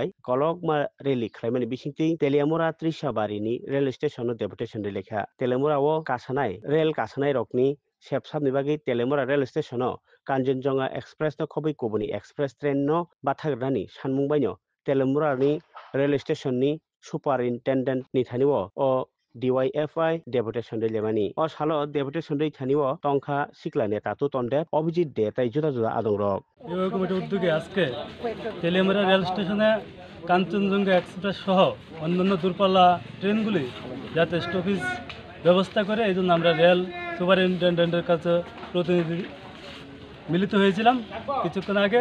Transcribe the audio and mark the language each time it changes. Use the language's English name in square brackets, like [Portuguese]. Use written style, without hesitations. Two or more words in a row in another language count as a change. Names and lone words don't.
[Kok Borok] कलकमा रेलि खालामनानै बिसिंथि तेलियामुरा त्रिसाबारिनि [English] rail station deputation [Kok Borok] लेखा तेलियामुराओ कासानाय रेल कासानाय रकनि सेबसाबनि बागै तेलियामुरा रेल स्टेशन कांचनजंगा एक्सप्रेस खबै कुबुनि [English] express train [Kok Borok] बाथाग्रानि सानमुंबायनो तेलियामुरानि रेल स्टेशननि सुपारिनटेन्डेन्ट नि थानिओ अ DYFI डेपुटेशन लेमानि अ सालो डेपुटेशन थानिओ टंका सिक्ला नेता तु तंदे अभिजित दे ताई जुदा जुदा आदं रक [Bangla] এই কমিটির উদ্যোগে আজকে তেলিয়ামুড়া রেল স্টেশনে কাঞ্চনজঙ্ঘা এক্সপ্রেস সহ অন্যান্য দূরপাল্লা ট্রেনগুলি যাতে স্টপেজ ব্যবস্থা করে এই জন্য আমরা রেল সুপারিনটেন্ডেন্টের কাছে প্রতিনিধি মিলিত হয়েছিলাম কিছুক্ষণ আগে।